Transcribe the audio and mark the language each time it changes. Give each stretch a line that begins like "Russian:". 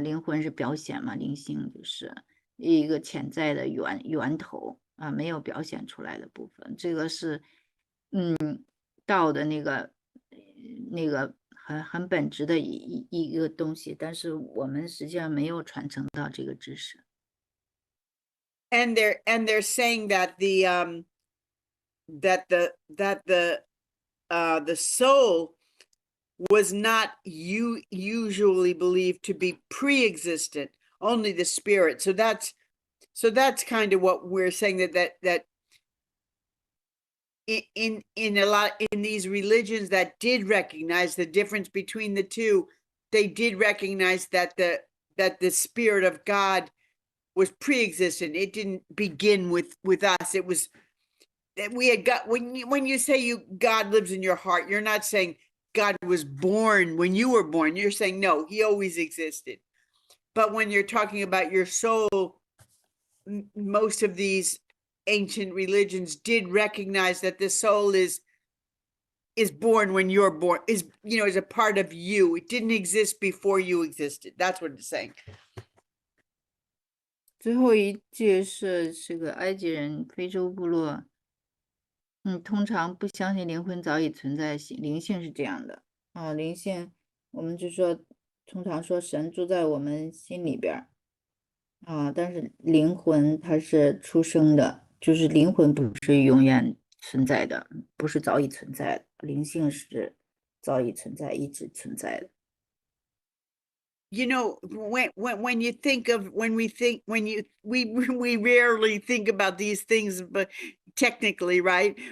Chinese: 灵魂是表显嘛，灵性就是一个潜在的源头。没有表现出来的部分，这个是，道的那个很本质的一个东西，但是我们实际上没有传承到这个知识。
English: And they're saying that the soul was not usually believed to be pre-existent, only the spirit. So that's kind of what we're saying, that in a lot in these religions that did recognize the difference between the two, they did recognize that the spirit of God was pre-existent. It didn't begin with us. It was that we had got, when you say God lives in your heart, you're not saying God was born when you were born. You're saying no, he always existed. but when you're talking about your soul, most of these ancient religions did recognize that the soul is born when you're born, is a part of you. It didn't exist before you existed. That's what it's saying.
Chinese: 最后一句是这个埃及人非洲部落，通常不相信灵魂早已存在，灵性是这样的啊，灵性我们就说通常说神住在我们心里边啊，但是灵魂它是出生的，就是灵魂不是永远存在的，不是早已存在的，灵性是早已存在，一直存在的。
English: You know, when you think of, we rarely think about these things, but technically, right?